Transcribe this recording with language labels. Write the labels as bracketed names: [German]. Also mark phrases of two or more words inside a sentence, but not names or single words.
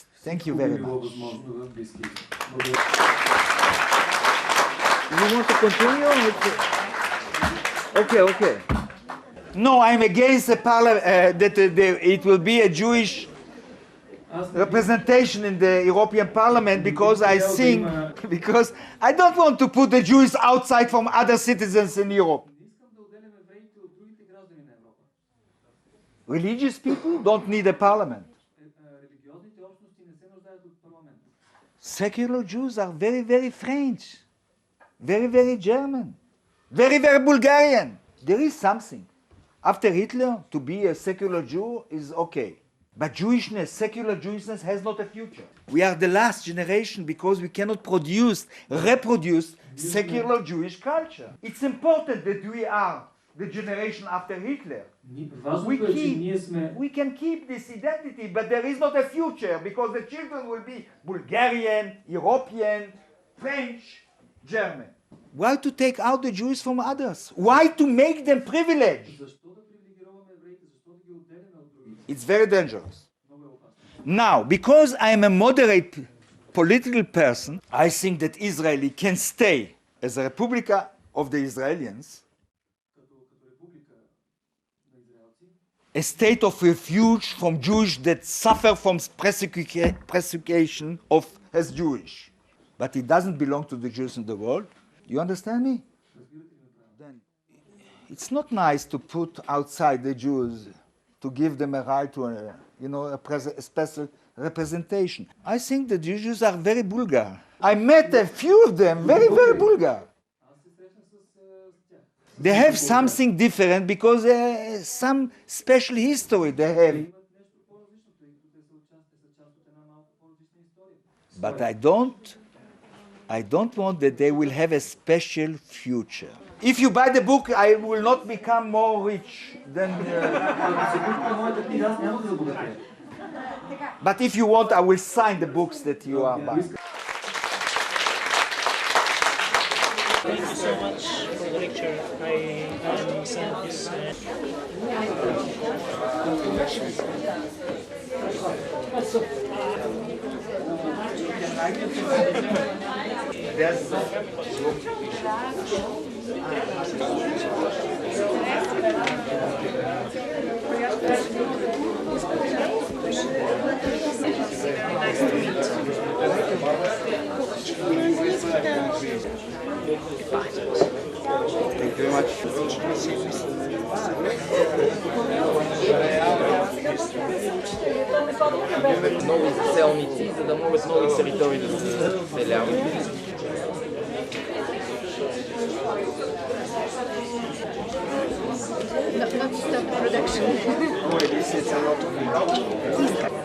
[English] Thank you very [Bulgarian] Било [English] much. [Bulgarian] възможно в Близкия изток. Благодаря. [English] You want to continue? Okay. No, I'm against the it will be a Jewish [Bulgarian] Аз [English] representation in the European Parliament because I think because I don't want to put the Jews outside from other citizens in Europe. [Bulgarian] не искам да отделям евреите от другите граждани на Европа. [English] Religious people don't need a parliament. [Bulgarian] Религиозните общности не се нуждаят от парламент. [English] Secular Jews are very, very French, very, very German, very, very Bulgarian. There is something. After Hitler, to be a secular Jew is okay. But Jewishness, secular Jewishness has not a future. We are the last generation because we cannot reproduce secular Jewish culture. It's important that we are the generation after Hitler. [Bulgarian] Важното е, че ние сме [English] We can keep this identity, but there is not a future because the children will be Bulgarian, European, French, German. Why to take out the Jews from others? Why to make them privileged? [Bulgarian] защо да привилегироваме евреите, защо да ги отделяме от другите. [English] It's very dangerous. [Bulgarian] Много е опасно. [English] Now, because I am a moderate political person, I think that Israel can stay as a Republica of the Israelis, [Bulgarian] Като република на израелци, [English] a state of refuge from Jews that suffer from persecution of as Jewish. But it doesn't belong to the Jews in the world. You understand me? Then it's not nice to put outside the Jews to give them a right to a special representation. I think the Jews are very Bulgar. I met a few of them, very, very Bulgar. [Bulgarian] аз се срещам с тях. [English] They have something different because some special history they have. [Bulgarian] Имат нещо по-различно, тъй като те са част от една малко по-различна история. [English] But I don't want that they will have a special future. If you buy the book, I will not become more rich than. [Bulgarian] Ако се купите моята книга, аз няма да забогатея. [English] But if you want, I will sign the books that you are buying. Thank you so much for the lecture. I sent this. Thank you very much. [Bulgarian] Нови заселници, за да могат нови територии да се заселяват. [English] Not stop production. This is a lot of